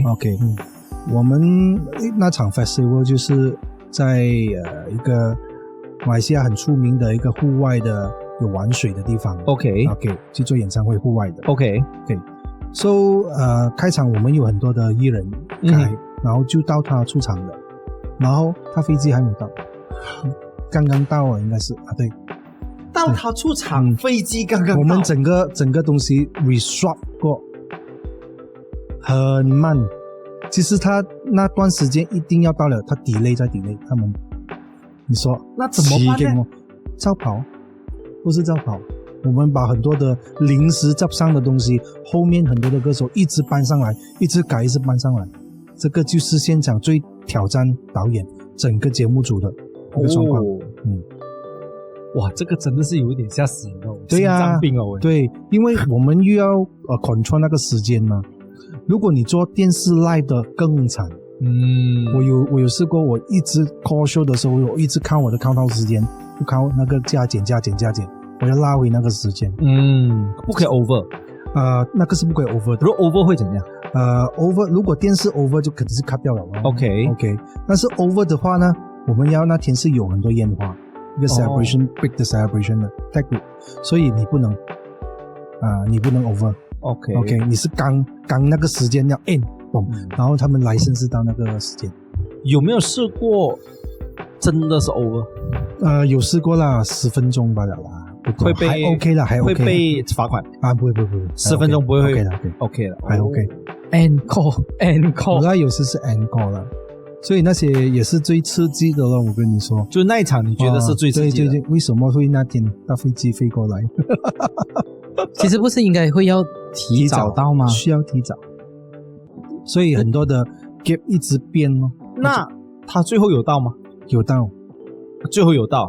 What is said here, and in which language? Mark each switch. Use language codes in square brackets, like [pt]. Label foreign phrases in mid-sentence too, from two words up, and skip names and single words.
[zh] 我們那場 festival 就是在一個馬來西亞很出名的一個戶外的有玩水的地方。OK， 去做演唱會戶外的。 [en] OK，So [zh] 開場我們有很多的藝人開，然後就到他出場了，然後他飛機還沒到，剛剛到啊，應該是對。到他出場，飛機剛剛到。我們整個東西 reswap 過，很慢。其實他那段時間一定要到了，他 delay 再 delay， 他們，你說那怎麼辦呢？照跑，不是照跑。我們把很多的臨時執上的東西，後面很多的歌手一直搬上來，一直改，一直搬上來。這個就是現場最挑戰導演整個節目組的一個狀況。哇，這個真的是有一點嚇死人哦！對呀，心臟病哦。對，因為我們又要control 那個時間嘛。如果你做電視 live 的更慘。我有試過，我一直 [en] call show [zh] 的時候，我一直看我的 countdown 時間，不看那個加減，我要拉回那個時間。不可以 over。那個是不可以 over 的。如果 over 會怎樣？over 如果電視 over 就肯定是 cut 掉了。OK， 但是 over 的話呢，我們要那天是有很多煙花。一個 celebration、big 的 celebration 的 tag， 所以你不能 over。OK， 你是剛那個時間要 end， 然後他們來生是到那個時間。有沒有試過真的是 over？有試過啦，10分鐘罷了啦，會被還 OK 啦，還 OK，會被罰款啊？不會，10分鐘不會 OK 了，還 OK。 encore，那有時是 encore 啦。所以那些也是最刺激的了，我跟你說。就那一場你覺得是最刺激的？對，為什麼會那天搭飛機飛過來？其實不是應該會要提早到嗎？需要提早。所以很多的 gap 一直變咯。那他最後有到嗎？有到，最後有到，